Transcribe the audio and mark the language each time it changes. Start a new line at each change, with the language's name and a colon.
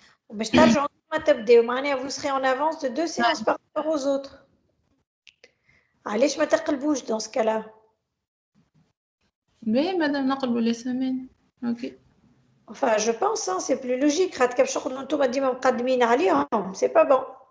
Arabic: باش ترجعوا ما تبداو معناها
French: vous serez en avance de 2 séances par rapport aux autres
Arabic: علاش ما تقلبوش
French: dans ce cas-là
Arabic: باهي مادام نقلبوا لي سيمين اوكي
French: enfin je pense hein, c'est plus logique
Arabic: خاطر كيف شغل نتوما ديما مقدمين عليهم
French: c'est pas bon